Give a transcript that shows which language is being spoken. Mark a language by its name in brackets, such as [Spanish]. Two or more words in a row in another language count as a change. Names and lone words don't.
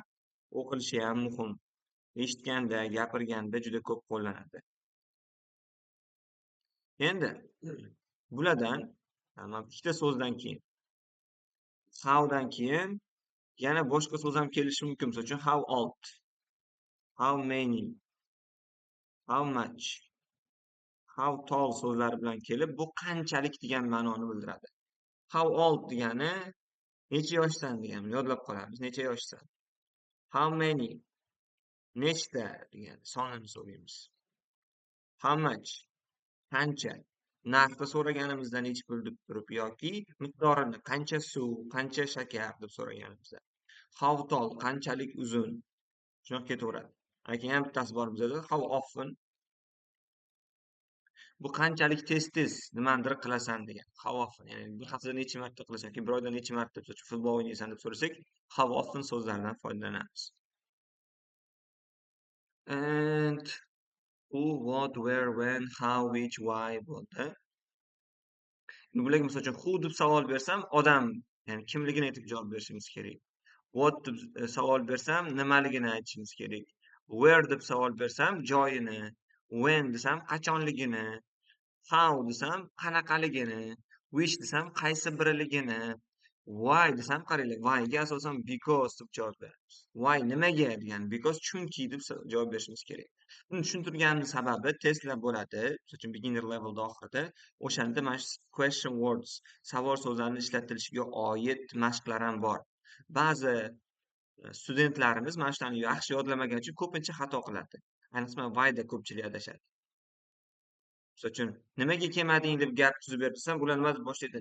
[Uzbek] O'qilishi ham muhim. Eshitganda, gapirganda juda ko'p qo'llanadi. Endi bulardan ikkita so'zdan keyin how'dan keyin yana boshqa so'z ham kelishi mumkin. Misol uchun [English] how old, how many, how much, how tall [Uzbek] so'zlari bilan kelib, bu qanchalik degan ma'noni bildiradi. [English] How old [Uzbek] degani necha yoshsan degani, yodlab qolamiz. Necha yoshsan? [English] How many, [Uzbek] nechta degani, sonini so'raymiz. [English] How much, [Uzbek] qancha. Narxni so'raganimizda nechi pul deb turib yoki miqdorini, qancha suv, qancha shakar deb so'raganimizda. [English] How tall, [Uzbek] qanchalik uzun. Shunaqa ketaveradi. Keyin ham bittasi bor bizada [English] how often. [Uzbek] Bu qanchalik tez-tez nimanidir qilasan degan. [English] How often, [Uzbek] ya'ni bir haftada necha marta qilasan, yoki bir oyda necha marta futbol o'ynaysan deb so'rasak, [English] how often [Uzbek] so'zlaridan foydalanamiz. [English] And who, what, where, when, how, which, why bo'ldi. [Uzbek] Bularga misol uchun who deb savol bersam, odam, ya'ni kimligini aytib javob berishimiz kerak. What deb savol bersam, nimaligini aytishimiz kerak. Where deb savol bersam, joyini. When desam, qachonligini. How desam, qanaqaligini. Which desam, qaysi biriligini. Why desam, qaranglar, why ga asosan because deb javob beramiz. Why nimaga degan, because chunki deb javob berishimiz kerak. Buni tushuntirganimiz sababi testlar bo'ladi. Misol uchun [English] beginner levelda [Uzbek] oxirida o'shanda mana shu [English] question words, [Uzbek] savol so'zlarini ishlatilishiga oid mashqlar ham bor. Ba'zi studentlarimiz mana shularni yaxshi yodlamagani uchun ko'pincha xato qiladi. Ayniqsa whyda ko'pchilik adashadi. Misol uchun nimaga kelmading deb gap tuzib bersam, ular nima deb boshlaydi?